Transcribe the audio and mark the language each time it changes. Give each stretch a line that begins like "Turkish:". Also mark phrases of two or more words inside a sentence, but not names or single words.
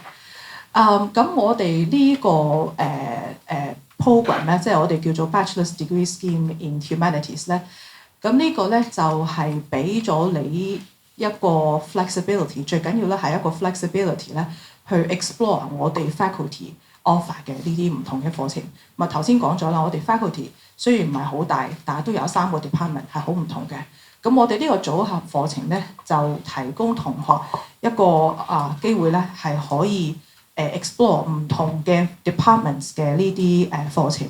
Cantonese: 咁我哋呢個program 咧，即係我哋叫做 Bachelor's Degree Scheme in Humanities 咧。咁呢個咧就係俾咗你一個 flexibility， 最緊要咧係一個 flexibility 咧去 explore 我哋
English: faculty offer
Cantonese: 嘅呢啲唔同嘅課程。咪頭先講咗啦，我哋 faculty 雖然唔係好大，但係都有3個 department 係好唔同嘅。咁我哋呢個組合課程咧就提供同學一個機會咧係可以explore 唔同嘅 departments 嘅呢啲課程。